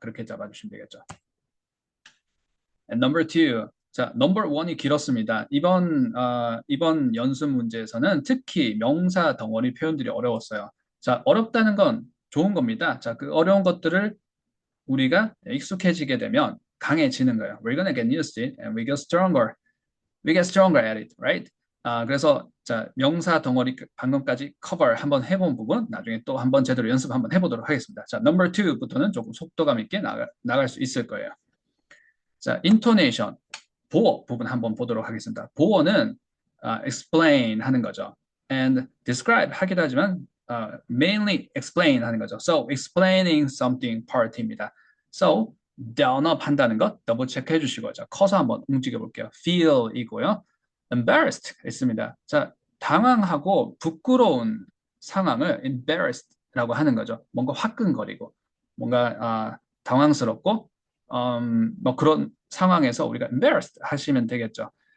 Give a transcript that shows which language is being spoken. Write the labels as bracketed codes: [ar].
[ko] 그렇게 잡아주시면 되겠죠. [en] And number two. [ko] 자, number one이 길었습니다. 이번 연습 문제에서는 특히 명사 덩어리 표현들이 어려웠어요. 자, 어렵다는 건 좋은 겁니다. 자, 그 어려운 것들을 우리가 익숙해지게 되면 강해지는 거예요. [en] We're gonna get used to it and we get stronger. We get stronger at it, right? [ko] 그래서 자, 명사 덩어리 방금까지 커버 한번 해본 부분 나중에 또 한번 제대로 연습 한번 해보도록 하겠습니다. 자, number two부터는 조금 속도감 있게 나갈 수 있을 거예요. 자, intonation, 보어 부분 한번 보도록 하겠습니다. 보어는 explain 하는 거죠. and describe 하기도 하지만 mainly explain 하는 거죠. So, explaining something part입니다. So, down up 한다는 것 더블 체크 해주시고 자, 커서 한번 움직여 볼게요. feel이고요. embarrassed 있습니다. 자, 당황하고 부끄러운 상황을 embarrassed라고 하는 거죠. 뭔가 화끈거리고 뭔가 당황스럽고 뭐 그런 상황에서 우리가 embarrassed 하시면 되겠죠.